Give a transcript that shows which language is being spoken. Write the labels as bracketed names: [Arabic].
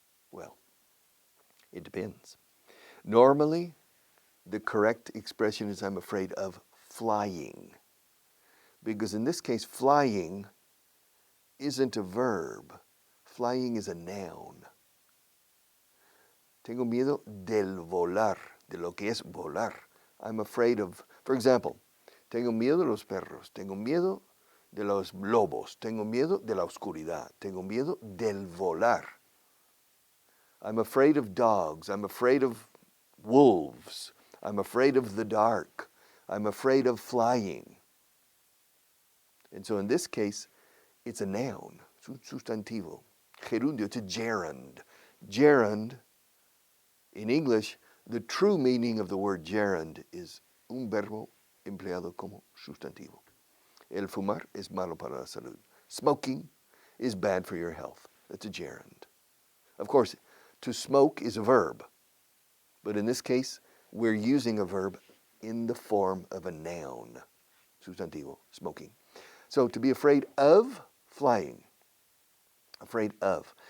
[English] Well, it depends. Normally, the correct expression is I'm afraid of flying. Because in this case, flying isn't a verb. Flying is a noun. [Spanish] Tengo miedo del volar, de lo que es volar. I'm afraid of, for example, tengo miedo de los perros, tengo miedo de los lobos, tengo miedo de la oscuridad, tengo miedo del volar. [English] I'm afraid of dogs, I'm afraid of wolves, I'm afraid of the dark, I'm afraid of flying. And so in this case, it's a noun, it's un sustantivo. Gerundio, it's a gerund. Gerund, in English, the true meaning of the word gerund is un verbo empleado como sustantivo. [Spanish] El fumar es malo para la salud. [English] Smoking is bad for your health. That's a gerund. Of course, to smoke is a verb. But in this case, we're using a verb in the form of a noun. Sustantivo, smoking. So to be afraid of flying. Afraid of.